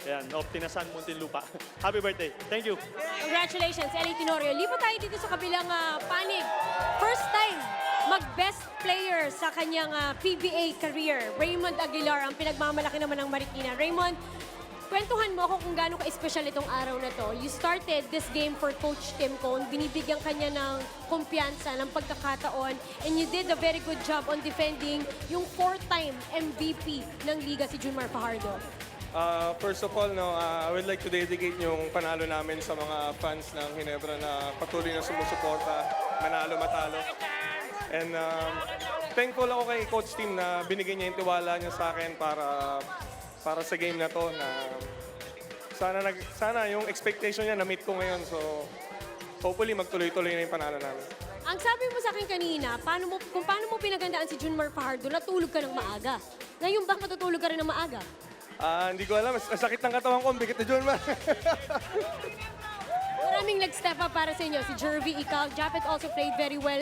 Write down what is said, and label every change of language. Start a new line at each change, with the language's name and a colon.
English: Ayan, of Tinasan, Muntinlupa. Happy birthday. Thank you.
Filipino: Congratulations, LA Tenorio. Lipat tayo dito sa kabilang panig.
English: First time mag-best player
Filipino: sa kanyang
English: PBA career.
Filipino: Raymond Aguilar, ang pinagmamalaki naman ng Marikina. Raymond, kwentuhan mo ako kung gaano ka-espesyal itong araw na to.
English: You started this game for Coach Tim Cone.
Filipino: Binibigyan kanya ng kumpiyansa, ng pagkakataon.
English: And you did a very good job on defending yung 4-time MVP
Filipino: ng Liga,
English: si Junmar Fajardo. First of all, I would like to dedicate
Filipino: yung panalo namin sa mga fans ng Ginebra na patuloy na sumusuporta, manalo, matalo. And thankful ako kay Coach Tim na binigyan niya yung tiwala niya sa akin para sa game na to, na sana yung expectation niya na-meet ko ngayon. So, hopefully magtuloy-tuloy na yung panalo namin. Ang sabi mo sa akin kanina, kung paano mo pinagandaan si Junmar Fajardo, natulog ka ng maaga. Ngayon ba matutulog ka rin ng maaga? Hindi ko alam. Ang sakit ng katawan ko, ang bigat ni John Man. Maraming nag-step up para sa inyo. Si Jervy, ikaw, Japet
English: also played very well.